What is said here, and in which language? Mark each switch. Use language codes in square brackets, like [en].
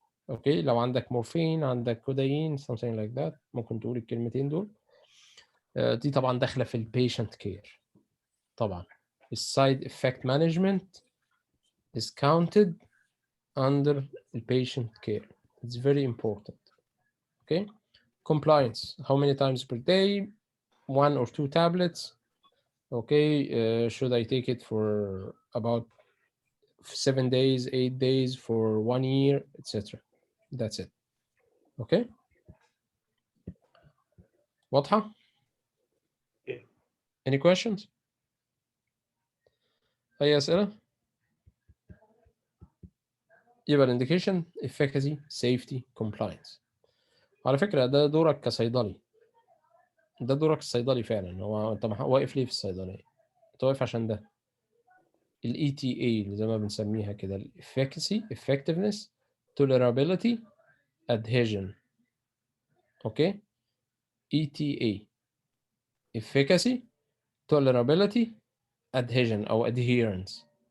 [ar] اوكي، لو عندك مورفين، عندك كودايين، [en] something like that، [ar] ممكن تقول الكلمتين دول. دي طبعا داخله في البيشنت كير. [en] طبعا السايد effect management is counted under the patient care. It's very important. Okay, compliance. How many times per day? 1 or 2 tablets. Okay, should I take it for about 7 days, 8 days, for 1 year, etc. That's it. Okay, [ar] واضحة؟ [en] Any questions? [ar] أي أسئلة؟ يبقى indication, efficacy, safety, compliance. على فكرة ده دورك كصيدلي. ده دورك الصيدلي فعلا. هو أنت واقف ليه في الصيدلية؟ أنت واقف عشان ده. ال ETA اللي زي ما بنسميها كده، ال efficacy, effectiveness, tolerability, adhesion. اوكي. [en] ETA efficacy tolerability adhesion او adherence.